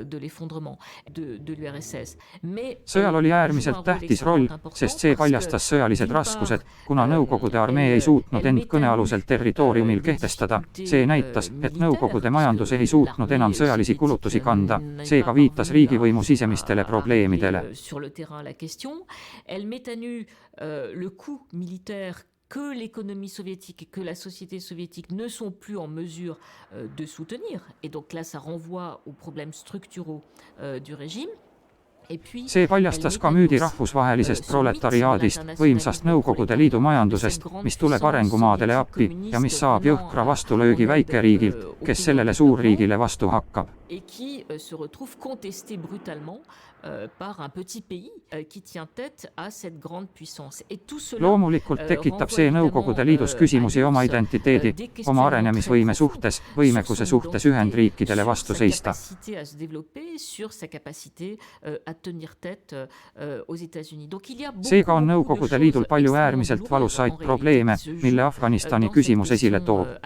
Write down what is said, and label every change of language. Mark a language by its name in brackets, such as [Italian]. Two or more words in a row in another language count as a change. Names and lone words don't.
[Estonian] Sõjal oli äärmiselt tähtis roll, sest see paljastas sõjalised raskused, kuna Nõukogude armee ei suutnud end kõnealusel territooriumil kehtestada. See näitas, et Nõukogude majandus ei suutnud enam sõjalisi kulutusi kanda, seega viitas riigivõimu sisemistele probleemidele. [French] Le coût militaire que l'économie soviétique et que la société soviétique ne sont plus en mesure de soutenir. Et donc là, ça renvoie aux problèmes structuraux du régime. [Estonian] See paljastas ka müüdi rahvusvahelisest proletariaadist, võimsast Nõukogude Liidu majandusest, mis tuleb arengumaadele appi ja mis saab jõhkra vastulöögi väikeriigilt, kes sellele suurriigile vastu hakkab. [French] Et qui se retrouve contesté brutalement par un petit pays qui tient tête à cette grande puissance. Et tout cela [Estonian] loomulikult tekitab see Nõukogude Liidus küsimusi oma identiteedi, oma arenemisvõime suhtes, võimekuse suhtes Ühendriikidele vastu seista. Seega on Nõukogude Liidul palju äärmiselt valusaid probleeme, mille Afganistani küsimus esile toob.